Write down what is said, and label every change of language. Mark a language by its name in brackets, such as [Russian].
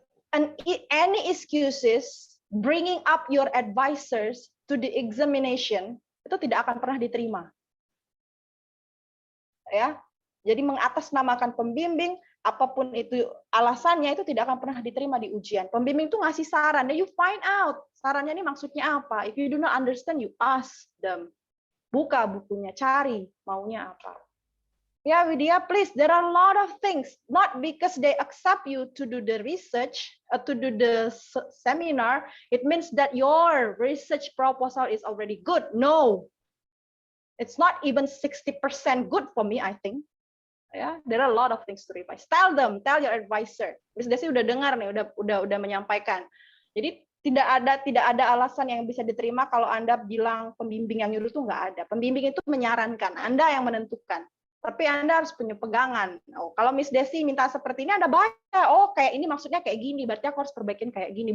[English] And any excuses bringing up your advisors to the examination [Indonesian] itu tidak akan pernah diterima. Ya. Jadi mengatasnamakan pembimbing, apapun itu alasannya, itu tidak akan pernah diterima di ujian. Pembimbing itu ngasih saran, [English] you find out [Indonesian] sarannya ini maksudnya apa. [English] If you do not understand, you ask them. [Indonesian] Buka bukunya, cari maunya apa. [English] Ya, Widya, please, there are a lot of things. Not because they accept you to do the research, to do the seminar, it means that your research proposal is already good. No, it's not even 60% good for me, I think. Ya, there are a lot of things to revise. Tell your advisor. [Indonesian] Miss Desi udah dengar nih, udah menyampaikan. Jadi tidak ada alasan yang bisa diterima kalau Anda bilang pembimbing yang nyuruh itu nggak ada. Pembimbing itu menyarankan, Anda yang menentukan. Tapi Anda harus punya pegangan. Oh, kalau Miss Desi minta seperti ini, Anda baca, oh kayak ini maksudnya kayak gini, berarti aku harus perbaikin kayak gini.